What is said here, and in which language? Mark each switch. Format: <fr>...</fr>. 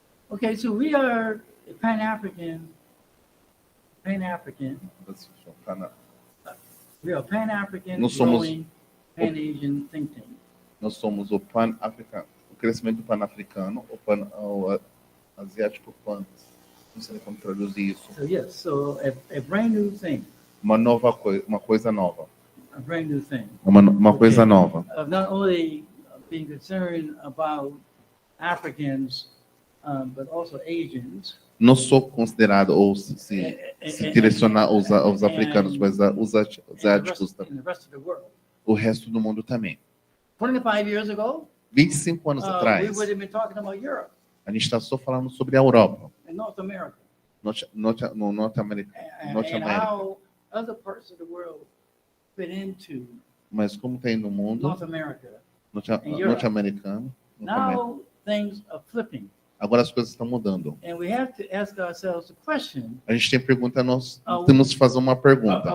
<en>Okay, so we are a Pan-African. We are a Pan-African,</en> <pt>Nós somos-</pt> <en>growing Pan-Asian think tank.</en> <pt>Nós somos o pan-africano, o crescimento pan-africano, o asiático pan. Não sei como traduzir isso.</pt> <en>So yes, so a brand new thing,</en> <pt>Uma nova coisa, uma coisa nova.</pt> <en>a brand new thing.</en> <pt>Uma coisa</pt> <en>Okay.</en> <pt>nova.</pt> <en>Of not only being concerned about Africans, but also Asians.</en> <pt>Não sou considerado ou se direcionar aos africanos, mas os asiáticos também.</pt> <en>And the rest of the world.</en> <pt>O resto do mundo também.</pt> <en>25 years ago,</en> <pt>25 anos</pt> <en>we</en> <pt>atrás,</pt> <en>would have been talking about Europe</en> <pt>a gente está só falando sobre a Europa,</pt> <en>and North America,</en> <pt>Norte América.</pt> <en>and how other parts of the world fit into</en> <pt>Mas como tem no mundo</pt> <en>North America.</en> <pt>norte-americano,</pt> <en>Now things are flipping,</en> <pt>agora as coisas estão mudando.</pt> <en>and we have to ask ourselves the question:</en> <pt>A gente tem pergunta, nós temos que fazer uma pergunta.</pt>